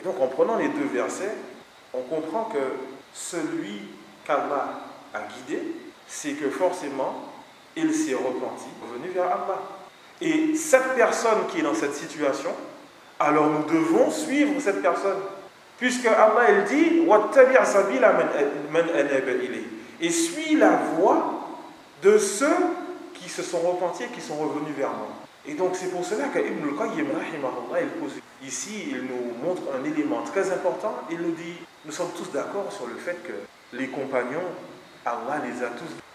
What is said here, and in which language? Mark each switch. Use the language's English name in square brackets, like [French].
[French] Et donc en prenant les deux versets, on comprend que celui qu'Allah a guidé, c'est que forcément il s'est repenti, revenu vers Allah. Et cette personne qui est dans cette situation, alors nous devons suivre cette personne. Puisque Allah, il dit, [Arabic] وَاتَّبِعْ سَبِيلَ مَنْ أَنَبَ إِلَيْهِ. [French] Et suis la voie de ceux qui se sont repentis et qui sont revenus vers moi. Et donc c'est pour cela qu'Ibn al-Qayyim, rahimahullah, il pose ici, il nous montre un élément très important. Il nous dit, nous sommes tous d'accord sur le fait que les compagnons, Allah les a tous guidés.